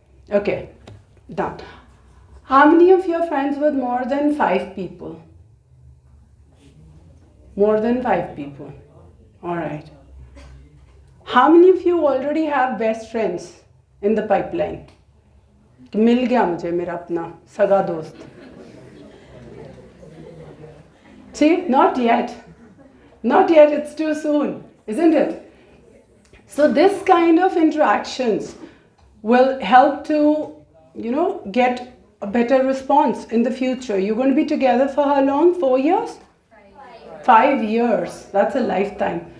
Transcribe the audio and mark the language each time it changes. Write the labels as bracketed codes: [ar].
[en] Okay, done. How many of you are friends with more than 5 people? More than 5 people. All right. How many of you already have best friends in the pipeline? [hi] मिल गया मुझे मेरा अपना सगा दोस्त. [en] See, not yet. Not yet, it's too soon, isn't it? So this kind of interactions will help to, get a better response in the future. You're going to be together for how long? 4 years? 5 years. That's a lifetime.